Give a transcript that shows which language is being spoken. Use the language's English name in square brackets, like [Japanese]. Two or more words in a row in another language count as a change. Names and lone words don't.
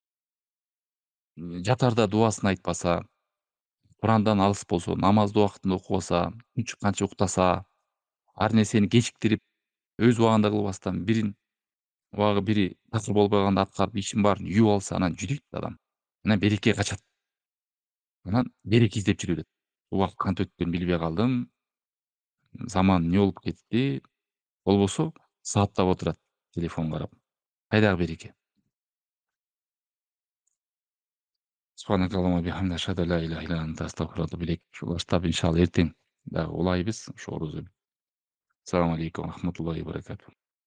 [Kyrgyz] Жатарда дубасын айтпаса, Курандан алыс болсо, намазды убактында окубаса, күн чыкканча уктаса, ар нерсени кечиктирип, өз убагында кылбастан бирин убагы бири такыр болбой аткарып, ишин баарын үйүп алса, анан жүдүйт адам. Анан береке качат. Анан береке издеп жүрө берет. Убакыт кантип өткөнүн билбей калдым, заман эмне болуп кетти, болбосо сааттап отурат телефон карап. Кайдагы береке? [Arabic] سبحانك اللهم وبحمدك أشهد أن لا إله إلا أنت أستغفرك وأتوب إليك. [Kyrgyz] Ушу баштап иншалла эртең дагы улайбыз ушу орозо. [Arabic] السلام عليكم ورحمة الله وبركاته.